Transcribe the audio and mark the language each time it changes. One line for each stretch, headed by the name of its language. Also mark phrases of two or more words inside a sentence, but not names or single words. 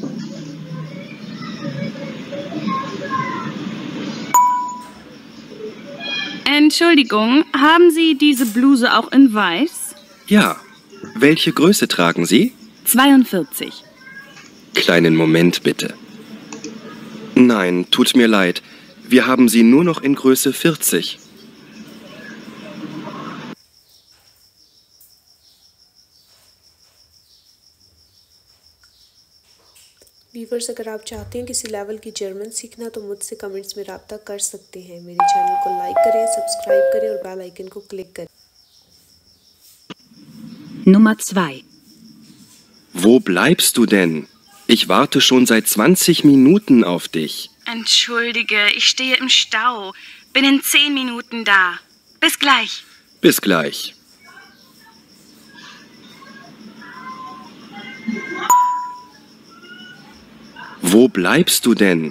German: Entschuldigung, haben Sie diese Bluse auch in weiß? Ja. Welche Größe tragen Sie? 42. Kleinen Moment bitte. Nein, tut mir leid. Wir haben sie nur noch in Größe 40.
Hindi: व्यूवर्स, अगर आप चाहते हैं किसी लेवल की जर्मन सीखना तो मुझसे कमेंट्स में राब्ता कर सकते हैं। मेरे चैनल को लाइक करें, सब्सक्राइब करें और
English: bell icon
Hindi: को क्लिक करें।
German: Nummer 2. Wo bleibst du denn? Ich warte schon seit 20 Minuten auf dich. Entschuldige, ich stehe im Stau. Bin in 10 Minuten da. Bis gleich. Bis gleich. Wo bleibst du denn?